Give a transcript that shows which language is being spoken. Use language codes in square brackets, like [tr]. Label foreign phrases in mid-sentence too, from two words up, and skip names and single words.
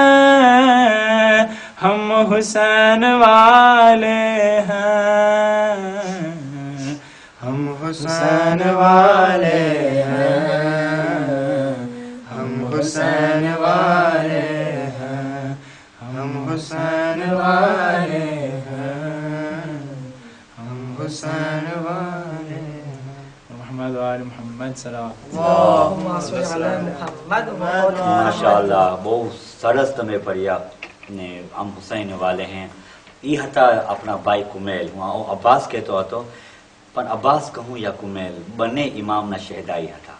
[ur] ہم حسین والے ہیں، ہم حسین والے ہیں، ہم حسین والے ہیں، ہم حسین والے ہیں، ہم حسین والے ہیں. [ar] محمد وآل محمد صلوات. [gu] માશાઅલ્લાહ બહુ સરસ તમે પડ્યા ને આમ [ur] حسین والے ہے. [gu] એ હતા આપણા ભાઈ કુમેલ. હું અબ્બાસ કહેતો હતો, પણ અબ્બાસ કહું યા કુમેલ બંને ઇમામના શહેદાઈ હતા.